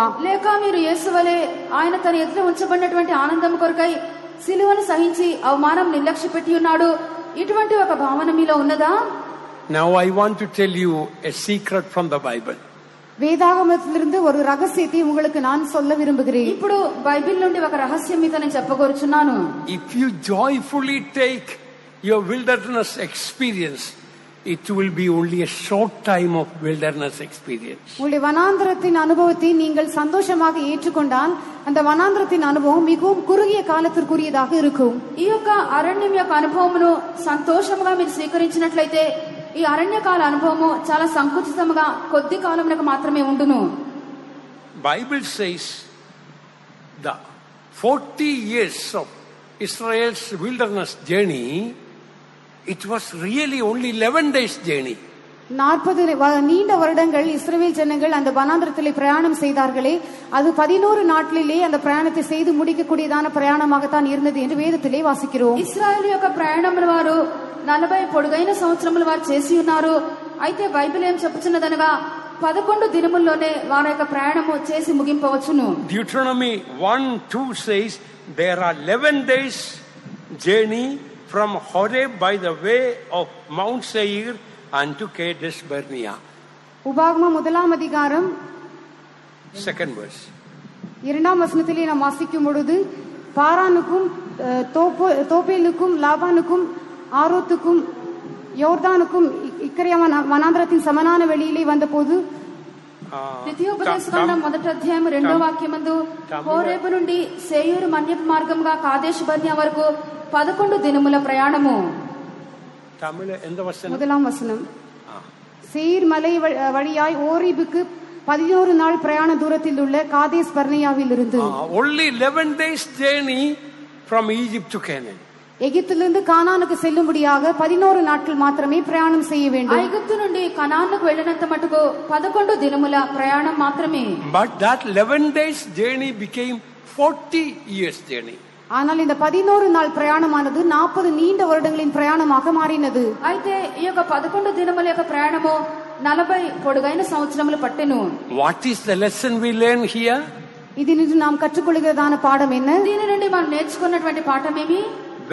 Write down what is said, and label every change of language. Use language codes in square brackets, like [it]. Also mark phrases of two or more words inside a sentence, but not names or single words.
[te] లేక మీరు యేసువలే ఆయన తన ఎదుట ఉంచబడినటువంటి ఆనందం కొరకై సిలువను సహించి అవమానం నిర్లక్ష్య పెట్టి ఉన్నాడు, ఇటువంటి ఒక భావన మీలో ఉన్నదా? [en] Now I want to tell you a secret from the Bible. [ta] వేదాగమத்திலிருந்து ஒரு రహస్యத்தை உங்களுக்கு நான் சொல்ல விரும்புகிறேன். [te] ఇప్పుడు బైబిల్ నుండి ఒక రహస్యం మీతో నేను చెప్పగోరుచున్నాను. [en] If you joyfully take your wilderness experience, it will be only a short time of wilderness experience. [ta] உங்களுடைய வனாந்திரத்தின் அனுபவத்தை நீங்கள் சந்தோஷமாக ஏற்றுக்கொண்டால் அந்த வனாந்திரத்தின் அனுபவம் மிகவும் குறுகிய காலத்திற்குரியதாக இருக்கும். [te] ఈ యొక్క అరణ్యం యొక్క అనుభవమును సంతోషముగా మీరు స్వీకరించినట్లయితే ఈ అరణ్యకాల అనుభవము చాలా సంకుచితముగా కొద్ది కాలమునకు మాత్రమే ఉండును. [en] Bible says the 40 years of Israel's wilderness journey, it was really only 11 days journey. [ta] 40 நீண்ட வருடங்கள் இஸ்ரவேல் ஜனங்கள் அந்த வனாந்திரத்திலே பிரயாணம் செய்தார்களே, அது 11 நாட்களிலே அந்த பிரயாணத்தை செய்து முடிக்கக்கூடியதான பிரயாணமாகத்தான் இருந்தது என்று வேதத்திலே வாசிக்கிறோம். [te] ఇశ్రాయేలు యొక్క ప్రయాణముల వారు 40 పొడుగైన సంవత్సరములు వారు చేసి ఉన్నారు. అయితే బైబిల్ ఏం చెప్పుచున్నదనగా 11 దినముల్లోనే వారి యొక్క ప్రయాణము చేసి ముగింపవచ్చును. [en] Deuteronomy 1:2 says there are 11 days journey from Horeb by the way of Mount Seir unto Kadesh Barnea. [ta] உபாகமம் 1ஆம் அதிகாரம் [en] 2nd verse. [ta] 2ஆம் வசனத்திலே நாம் வாசிக்கும் பொழுது பாரானுக்கும் தோப்பேலுக்கும் லாபானுக்கும் ஆரோத்துக்கும் யோர்தானுக்கும் இக்கரைய வனாந்திரத்தின் சமனான வெளியிலே வந்தபோது [te] ద్వితీయోపదేశకాండం 1వ అధ్యాయం 2వ వాక్యమందు హోరేబు నుండి సేయూరు మన్యపు మార్గముగా కాదేశ్ బర్నియా వరకు 11 దినముల ప్రయాణము. [ta] தமிழ் எந்த வசனம்? 1ஆம் வசனம். சேயீர் மலை வழியாய் ஓரிபுக்கு 11 நாள் பிரயாண தூரத்தில் உள்ள காதேஸ் பர்னியாவில் இருந்து. [en] Only 11 days journey from Egypt to Canaan. [ta] எகிப்திலிருந்து கானானுக்கு செல்லும்படியாக 11 நாட்கள் மாத்திரமே பிரயாணம் செய்ய வேண்டும். [te] ఐగుప్తు నుండి కనానుకు వెళ్ళినంత మటుకు 11 దినముల ప్రయాణం మాత్రమే. [en] But that 11 days journey became 40 years journey. [ta] ஆனால் இந்த 11 நாள் பிரயாணமானது 40 நீண்ட வருடங்களின் பிரயாணமாக மாறினது. [te] అయితే ఈ యొక్క 11 దినముల యొక్క ప్రయాణము 40 పొడుగైన సంవత్సరములు పట్టెను. [en] What is the lesson we learn here? [ta] இதிலிருந்து நாம் கற்றுக்கொள்கிறதான பாடம் என்ன? [te] దీని నుండి మనం నేర్చుకున్నటువంటి పాఠం ఏమి?